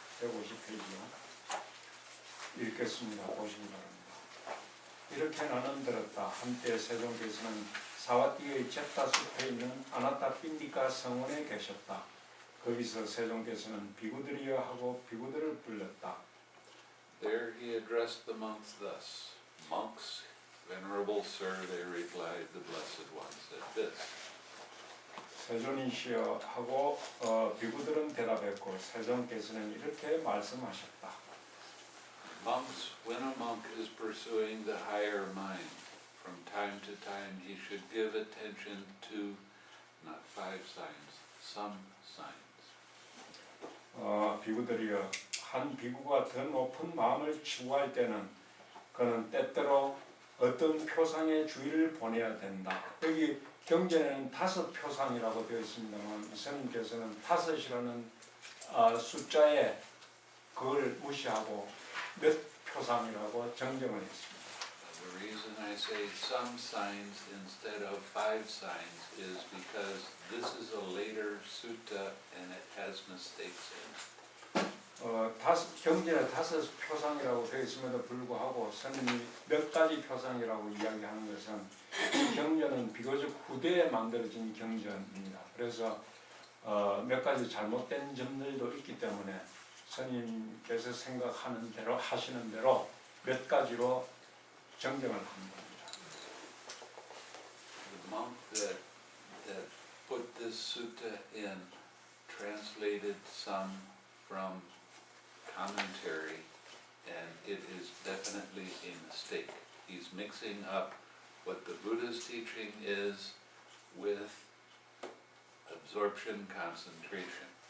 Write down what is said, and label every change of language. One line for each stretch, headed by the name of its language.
Korean: 150페이지요. 읽겠습니다. 보시기 바랍니다. 이렇게 나는 들었다. 한때 세종께서는 사와티의 제타 숲에 있는 아나타 핀디카 성원에 계셨다. 거기서 세종께서는 비구들이여 하고 비구들을 불렀다.
English: There he addressed the monks thus. Monks, venerable sir, they replied, the Blessed One said this.
Korean: 세존이시여 하고 비구들은 대답했고 세종께서는 이렇게 말씀하셨다.
English: Monks, when a monk is pursuing the higher mind, from time to time he should give attention to not 5 signs, some signs.
Korean: 비구들이여 한 비구가 더 높은 마음을 추구할 때는 그는 때때로 어떤 표상의 주의를 보내야 된다. 여기 경전에는 5 표상이라고 되어 있습니다만 이스님께서는 5이라는 숫자에 그걸 무시하고 몇 표상이라고 정정을 했습니다.
English: The reason I say some signs instead of 5 signs is because this is a later sutta and it has mistakes in it.
Korean: 경전에 5 표상이라고 되어 있음에도 불구하고 스님이 몇 가지 표상이라고 이야기하는 것은 이 경전은 비교적 후대에 만들어진 경전입니다. 그래서 몇 가지 잘못된 점들도 있기 때문에 스님께서 생각하는 대로 하시는 대로 몇 가지로 정정을 한 겁니다.
English: The monk that put this sutta in translated some from commentary, and it is definitely a mistake. He's mixing up what the Buddha's teaching is with absorption concentration.